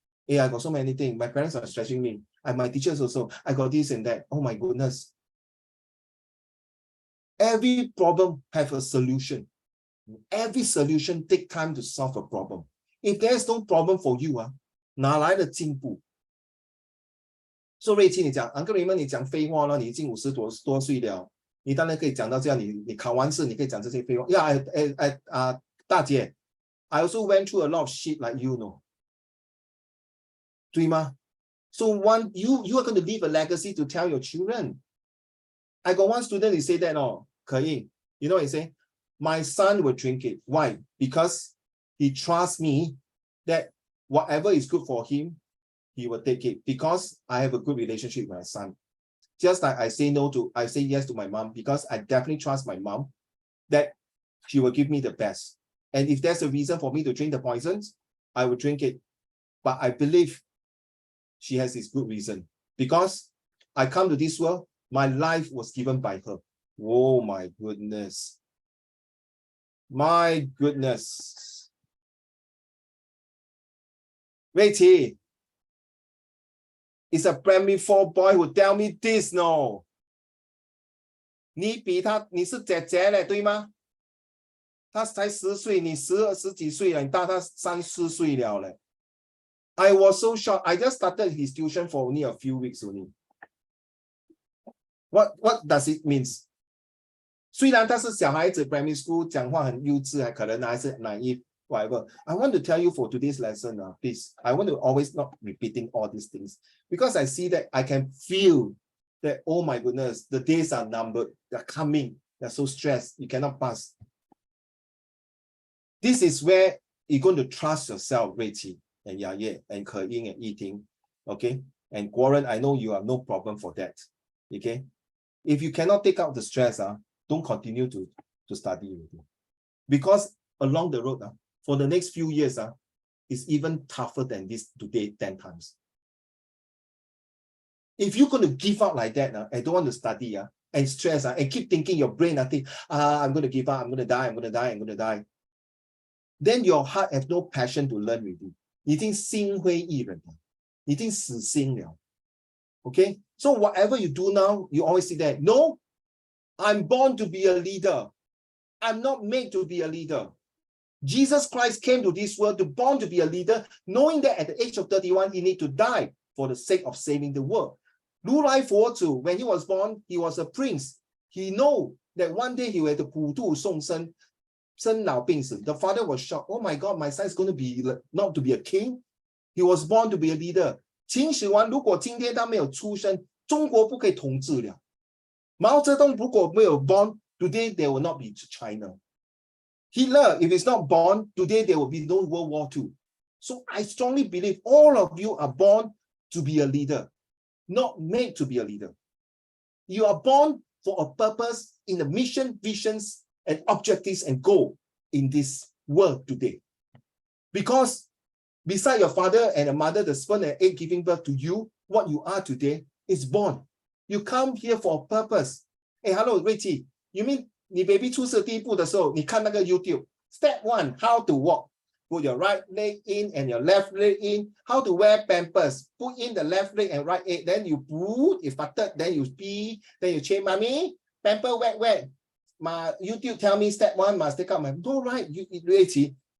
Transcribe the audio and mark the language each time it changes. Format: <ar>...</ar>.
<en>Hey, I got so many things. My parents are stressing me. And my teachers also, I got this and that. Oh my goodness. Every problem has a solution. Every solution takes time to solve a problem. If there's no problem for you,</en> <zh>哪来的进步？ So 瑞琪，你讲 Uncle Raymond， 你讲废话了，你已经50多岁了，你当然可以讲到这样，你考完试，你可以讲这些废话。</zh> <en>Yeah, 大姐 ，I also went through a lot of shit like you know，</en> <zh>对吗</zh> <en>？So you are going to leave a legacy to tell your children. I got one student, he said that, Ke Ying, you know what he say? My son will drink it. Why? Because he trusts me that whatever is good for him, he will take it because I have a good relationship with my son. Just like I say yes to my mom because I definitely trust my mom that she will give me the best. And if there's a reason for me to drink the poisons, I will drink it. But I believe she has this good reason because I come to this world, my life was given by her. Oh my goodness. My goodness. Wait, it's a primary 4 boy who tell me this, no.</en> <zh>你比他，你是姐姐嘞，对吗？他才10岁，你十几岁了，你大他3、4岁了嘞。</zh> <en>I was so shocked. I just started his tuition for only a few weeks only. What does it mean?</en> <zh>虽然他是小孩子</zh> <en>primary school</en> <zh>讲话很幼稚，还可能还是</zh> <en>naive, whatever. I want to tell you for today's lesson, please. I want to always not repeating all these things because I see that I can feel that, oh my goodness, the days are numbered. They're coming. They're so stressed. You cannot pass. This is where you're going to trust yourself, Rui and Yaye and Ke Ying and Yiting. Okay? And Warren, I know you have no problem for that. Okay? If you cannot take out the stress, don't continue to study with you. Because along the road, for the next few years, it's even tougher than this today 10 times. If you're going to give up like that and don't want to study and stress and keep thinking your brain, think, I'm going to give up, I'm going to die, I'm going to die, I'm going to die. Then your heart has no passion to learn with you.</en> <zh>已经心灰意冷了，已经死心了。</zh> <en>Okay? So whatever you do now, you always say that, no, I'm born to be a leader. I'm not made to be a leader. Jesus Christ came to this world to born to be a leader, knowing that at the age of 31, he need to die for the sake of saving the world. 如来佛祖, when he was born, he was a prince. He know that one day he will have to</en> <zh>普度众生, 生老病死.</zh> <en>The father was shocked. Oh my God, my son is going to be not to be a king. He was born to be a leader.</en> <zh>秦始皇如果今天他没有出生，中国不可以统治了。</zh> <en>毛泽东</en> <zh>如果没有</zh> <en>born, today there will not be China. Hitler, if he's not born, today there will be no World War II. So I strongly believe all of you are born to be a leader, not made to be a leader. You are born for a purpose in the mission, visions, and objectives and goal in this world today. Because beside your father and a mother, the sperm and egg giving birth to you, what you are today is born. You come here for a purpose. Hey, hello, Richie. You mean</en> <zh>你 baby 出世第一步的时候，你看那个 YouTube.</zh> <en>Step 1, how to walk. Put your right leg in and your left leg in. How to wear pampers. Put in the left leg and right leg. Then you put, if farted, then you pee. Then you change, mommy, pamper wet. My YouTube tell me step 1 must take out my, no, right, Richie.</en>